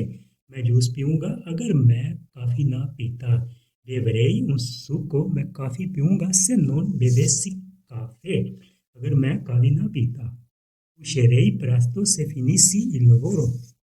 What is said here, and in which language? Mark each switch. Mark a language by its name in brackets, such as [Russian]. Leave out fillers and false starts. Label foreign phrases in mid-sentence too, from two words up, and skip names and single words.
[Urdu] میں جوس پیوں گا اگر میں کافی نہ پیتا. [Italian] Bevrei un succo. [Urdu] میں کافی پیوں گا. [Italian] Se non bevessi caffè. [Urdu] اگر میں کافی نہ پیتا. [Italian] Uscirei presto se finissi il lavoro.